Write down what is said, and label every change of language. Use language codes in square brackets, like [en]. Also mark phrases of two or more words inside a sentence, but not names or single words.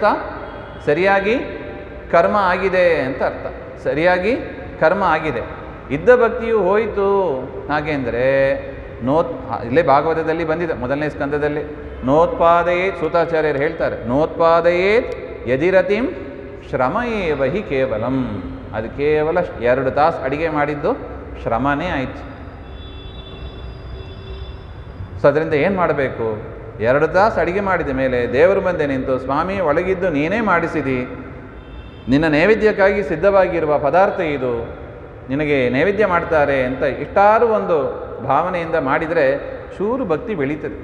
[kn] ಸರಿಯಾಗಿ ಕರ್ಮ ಆಗಿದೆ ಅಂತ ಅರ್ಥ. ಸರಿಯಾಗಿ ಕರ್ಮ ಆಗಿದೆ. ಇದ್ದ ಭಕ್ತಿಯು ಹೋಯಿತು ಹಾಗೆ ಅಂದರೆ ಇಲ್ಲೇ ಭಾಗವತದಲ್ಲಿ ಬಂದಿದೆ, ಮೊದಲನೇ ಸ್ಕಂದದಲ್ಲಿ, ನೋತ್ಪಾದಯೇತ್, ಸೂತಾಚಾರ್ಯರು ಹೇಳ್ತಾರೆ, [sa] ನೋತ್ಪಾದಯೇತ್ ಯದಿರತಿಂ ಶ್ರಮ ಏವ ಹಿ ಕೇವಲಂ. [kn] ಅದು ಕೇವಲ 2 ತಾಸು ಅಡಿಗೆ ಮಾಡಿದ್ದು ಶ್ರಮನೇ ಆಯಿತು. ಸೊ ಅದರಿಂದ ಏನು ಮಾಡಬೇಕು? 2 ತಾಸು ಅಡಿಗೆ ಮಾಡಿದ ಮೇಲೆ ದೇವರು ಬಂದೆ ನಿಂತು, ಸ್ವಾಮಿ ಒಳಗಿದ್ದು ನೀನೇ ಮಾಡಿಸಿದಿ, ನಿನ್ನ ನೈವೇದ್ಯಕ್ಕಾಗಿ ಸಿದ್ಧವಾಗಿರುವ ಪದಾರ್ಥ ಇದು, ನಿನಗೆ ನೈವೇದ್ಯ ಮಾಡ್ತಾರೆ ಅಂತ ಇಷ್ಟಾರು ಒಂದು ಭಾವನೆಯಿಂದ ಮಾಡಿದರೆ ಚೂರು ಭಕ್ತಿ ಬೆಳೀತದೆ.